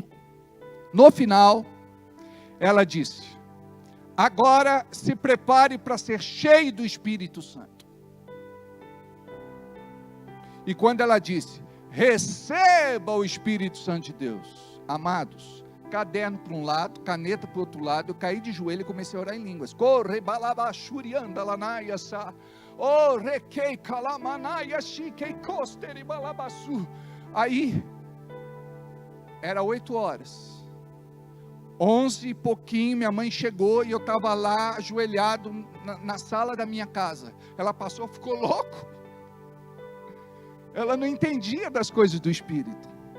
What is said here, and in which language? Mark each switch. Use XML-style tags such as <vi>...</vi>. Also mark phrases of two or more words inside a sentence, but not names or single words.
<pt>No final, ela disse, agora se prepare para ser cheio do Espírito Santo. E quando ela disse, receba o Espírito Santo de Deus, amados, caderno para um lado, caneta para o outro lado, eu caí de joelho e comecei a orar em línguas. Corre balabachurianda lanaiasa, oh requei calamanaya chiquei costeri balabasu. Aí era 8 horas. 11 e pouquinho, minha mãe chegou e eu estava lá ajoelhado na sala da minha casa. Ela passou, ficou louco. Ela não entendia das coisas do Espírito.</pt>